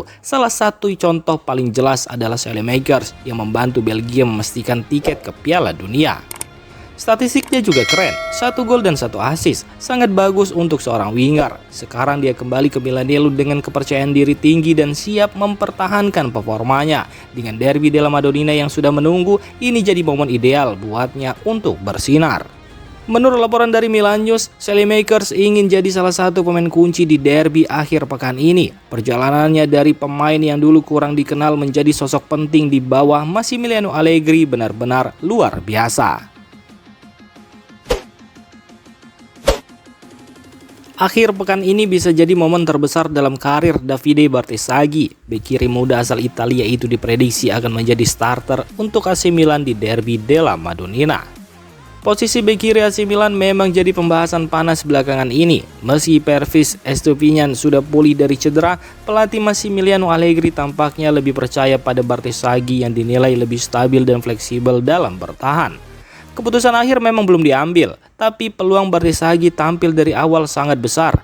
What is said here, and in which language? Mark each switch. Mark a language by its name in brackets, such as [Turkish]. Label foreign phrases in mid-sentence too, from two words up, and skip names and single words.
[Indonesian] Salah satu contoh paling jelas adalah Saelemaekers yang membantu Belgia memastikan tiket ke Piala Dunia. Statistiknya juga keren, 1 gol dan 1 assist, sangat bagus untuk seorang winger. Sekarang dia kembali ke Milanello dengan kepercayaan diri tinggi dan siap mempertahankan performanya. Dengan derby della Madonnina yang sudah menunggu, ini jadi momen ideal buatnya untuk bersinar. Menurut laporan dari Milan News, Saelemaekers ingin jadi salah satu pemain kunci di derby akhir pekan ini. Perjalanannya dari pemain yang dulu kurang dikenal menjadi sosok penting di bawah Massimiliano Allegri benar-benar luar biasa. Akhir pekan ini bisa jadi momen terbesar dalam karir Davide Bartesaghi. Bek kiri muda asal Italia itu diprediksi akan menjadi starter untuk AC Milan di derby della Madonnina. Posisi bek kiri AC Milan memang jadi pembahasan panas belakangan ini. Meski Pervis Estupiñán sudah pulih dari cedera, pelatih Massimiliano Allegri tampaknya lebih percaya pada Bartesaghi yang dinilai lebih stabil dan fleksibel dalam bertahan. Keputusan akhir memang belum diambil, tapi peluang Bartesaghi tampil dari awal sangat besar.